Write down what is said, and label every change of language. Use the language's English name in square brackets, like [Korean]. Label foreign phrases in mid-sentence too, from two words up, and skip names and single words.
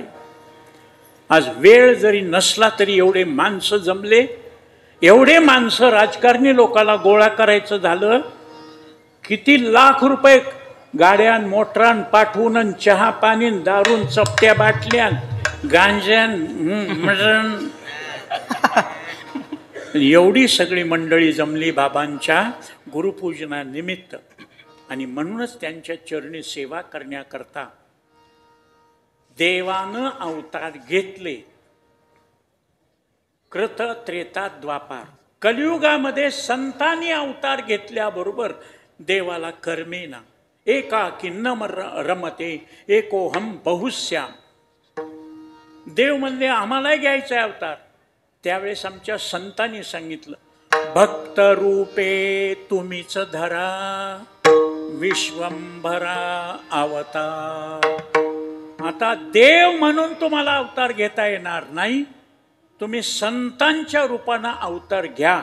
[Marathi] आज वेळ जरी नसला तरी एवढे माणसं जमले, एवढे माणसं राजकारणी लोकाला गोळा करायचं झालं, किती लाख रुपये गाड्यान मोटरान पाठवून, चहा पाणी, दारून, चपट्या बाटल्यान, गांज्यान, मटण, एवढी सगळी मंडळी जमली बाबांच्या गुरुपूजनानिमित्त. आणि म्हणूनच त्यांच्या चरणी सेवा करण्याकरता देवानं अवतार घेतले. कृत, त्रेता, द्वापार. कलियुगामध्ये संतांनी अवतार घेतल्याबरोबर देवाला [Sanskrit] कर्मेना एकाकी न रमते एकोहम बहुश्याम. [Marathi] देव म्हणले आम्हालाही घ्यायचा अवतार. त्यावेळेस आमच्या संतांनी सांगितलं, भक्त रूपे तुम्हीच धरा विश्वंभरा अवतार. आता देव म्हणून तुम्हाला अवतार घेता येणार नाही, तुम्ही संतांच्या रूपानं अवतार घ्या.